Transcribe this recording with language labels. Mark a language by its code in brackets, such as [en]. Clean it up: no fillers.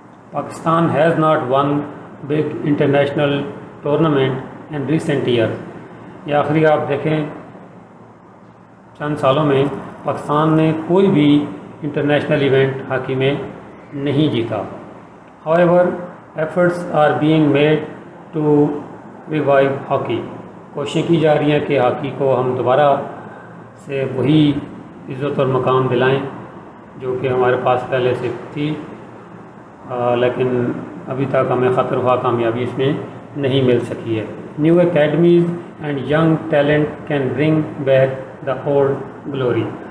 [en] Pakistan has not won big international tournament in recent year. [ur] یہ آخری آپ دیکھیں چند سالوں میں پاکستان نے کوئی بھی انٹرنیشنل ایونٹ ہاکی میں نہیں جیتا. [en] however efforts are being made to revive hockey. [ur] کوششیں کی جا رہی ہیں کہ ہاکی کو ہم دوبارہ سے وہی عزت اور مقام دلائیں جو کہ ہمارے پاس پہلے سے تھی, لیکن ابھی تک ہمیں خاطر خواہ کامیابی اس میں نہیں مل سکی ہے. [en] New academies and young talent can bring back the old glory.